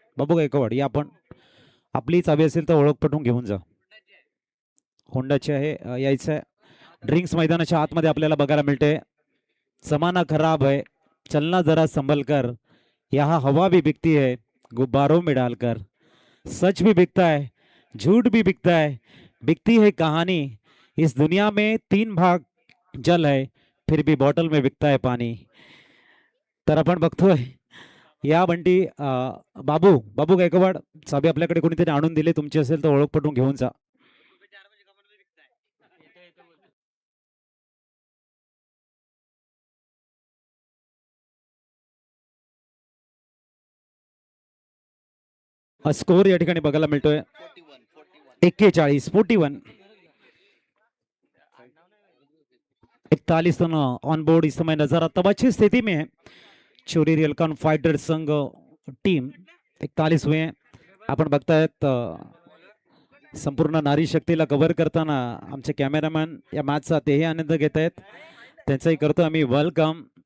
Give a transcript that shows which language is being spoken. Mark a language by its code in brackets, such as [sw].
[mr] बाबू गायकवाड, या आपण आपली चाबी असेल तर ओळख पटवून घेऊन जा. होंडाची आहे, यायचं आहे. ड्रिंक्स मैदानाच्या आतमध्ये आपल्याला बघायला मिळते. [hi] जमाना खराब है, चलना जरा संभल कर, यहाँ हवा भी बिकती है गुब्बारों में डालकर. सच भी बिकता है, झूठ भी बिकता है, बिकती है कहानी. इस दुनिया में 3 भाग जल है, फिर भी बॉटल में बिकता है पानी. [mr] तर आपण बघतोय या बंटी, बाबू बाबू गायकवाड, चाबी आपल्याकडे कोणीतरी आणून दिले, तुमची असेल तर ओळख पटवून घेऊन जा. स्कोर या ठिकाणी बघायला मिळतोय 41-41. [hi] 41 ऑन बोर्ड इस समय नजर आता, अच्छी स्थिति में है चोरी रियलकॉन फाइटर संघ टीम. 41 हुए. [mr] आपण बघतायत संपूर्ण नारी शक्तीला कव्हर करताना आमचे कॅमेरामॅन या मॅचचा तेही आनंद घेत आहेत, त्यांचाही करतो आम्ही वेलकम.